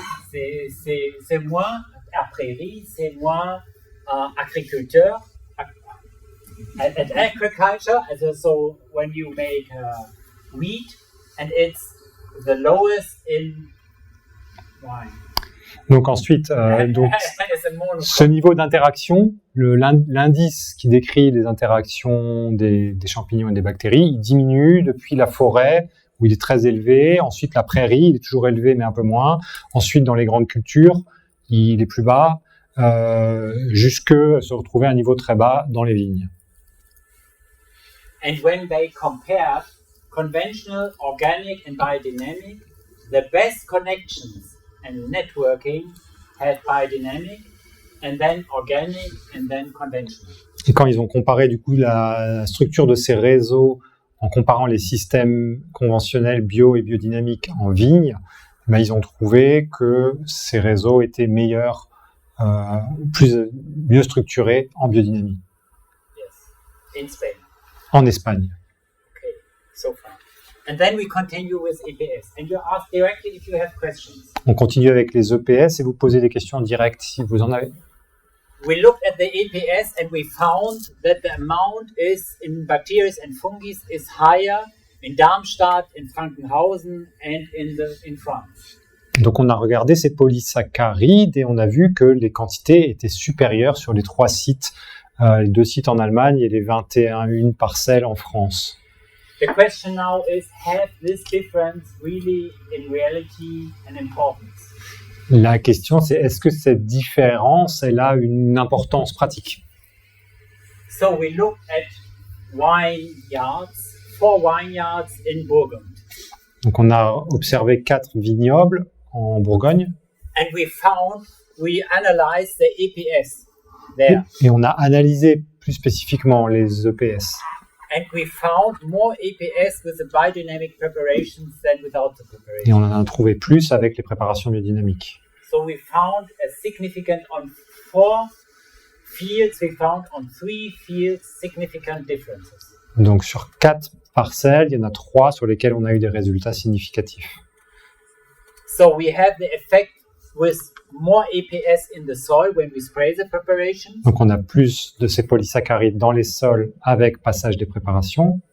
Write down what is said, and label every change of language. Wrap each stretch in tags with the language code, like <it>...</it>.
<fr>C'est moins à prairie, c'est moins agriculteur.</fr> <en>At agriculture, so when you make wheat, and it's the lowest in wine.</en> <fr>Donc ensuite, ce niveau d'interaction, l'indice qui décrit les interactions des champignons et des bactéries, il diminue depuis la forêt, où il est très élevé. Ensuite, la prairie, il est toujours élevé, mais un peu moins. Ensuite, dans les grandes cultures, il est plus bas, jusque se retrouver à un niveau très bas dans les vignes.</fr> <en>And when they compared conventional, organic and biodynamic, the best connections and networking had biodynamic, and then organic, and then conventional.</en> <fr>Et quand ils ont comparé du coup la structure de ces réseaux en comparant les systèmes conventionnels bio et biodynamiques en vigne, ils ont trouvé que ces réseaux étaient meilleurs, mieux structurés en biodynamie.</fr> <en>Yes, in Spain.</en> <fr>En Espagne.</fr> <en>Okay, so far. And then we continue with EPS. And you ask directly if you have questions.</en> <fr>On continue avec les EPS et vous posez des questions directes si vous en avez.</fr> <en>We looked at the EPS and we found that the amount is in bacteria and fungi is higher in Darmstadt, in Frankenhausen and in France.</en> <fr>Donc on a regardé ces polysaccharides et on a vu que les quantités étaient supérieures sur les 3 sites, les 2 sites en Allemagne et les 21 parcelles en France.</fr> <en>The question now is, have this difference really in reality an importance?</en> <fr>La question c'est, est-ce que cette différence, elle a une importance pratique?</fr> <en>So we looked at vineyards, 4 vineyards in Burgund.</en> <fr>Donc on a observé 4 vignobles en Bourgogne.</fr> <en>And we analyzed the EPS there.</en> <fr>Et on a analysé plus spécifiquement les EPS.</fr> <en>And we found more EPS with the biodynamic preparations than without the preparation.</en> <fr>Et on en a trouvé plus avec les préparations biodynamiques.</fr> <en>So we found a significant on 4 fields, we found on 3 fields significant differences.</en> <fr>Donc sur 4 parcelles, il y en a 3 sur lesquelles on a eu des résultats significatifs.</fr> <en>So we have the effect with more EPS in the soil when we spray the preparation,</en> <fr>Donc on a plus de ces polysaccharides dans les sols avec passage des préparations.</fr>